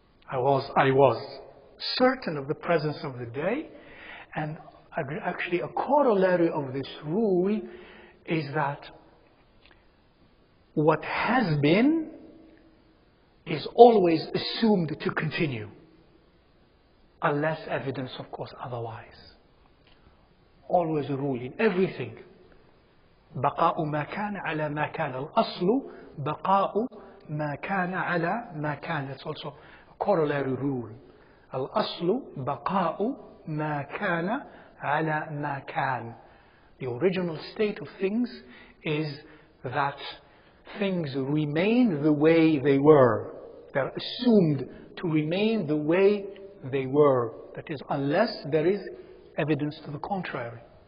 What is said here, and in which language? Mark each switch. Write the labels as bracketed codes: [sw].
[en] I was certain of the presence of the day, and actually a corollary of this rule is that what has been is always assumed to continue, unless evidence, of course, otherwise. Always a rule in everything. [ar] بقاء ما كان على ما كان. الأصل بقاء ما كان على ما كان. [en] That's also a corollary rule. [ar] الأصل بقاء ما كان على ما كان. [en] The original state of things is that things remain the way they were. They're assumed to remain the way they were. That is, unless there is evidence to the contrary.